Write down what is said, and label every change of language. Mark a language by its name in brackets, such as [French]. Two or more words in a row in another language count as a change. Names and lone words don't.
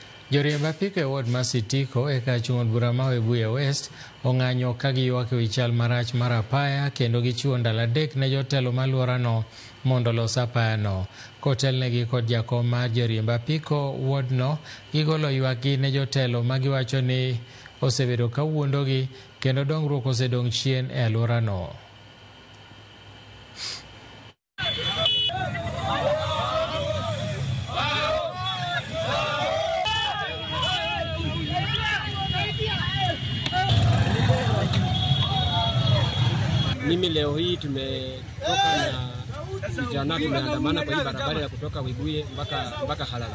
[Luo (Kenya and Tanzania)] Joriemb apiko e ward ma Sitiko e ka chung' od bura ma Webuye West ong'anyo ka giywak ewi chal marach mar apaya kendo gichiwo ndalo 3 ne jotelo ma alworano mondo los apayano. Kotelnegi kod jakom mar joriemb apiko wardno gigolo ywakgi ne jotelo ma giwacho ni osebedo ka wuondogi kendo dongruok osedong' chien e alworano. [Swahili] Mimi leo hii tumetoka na vijana tumeandamana kwa hii barabara ya kutoka Webuye mpaka Halala.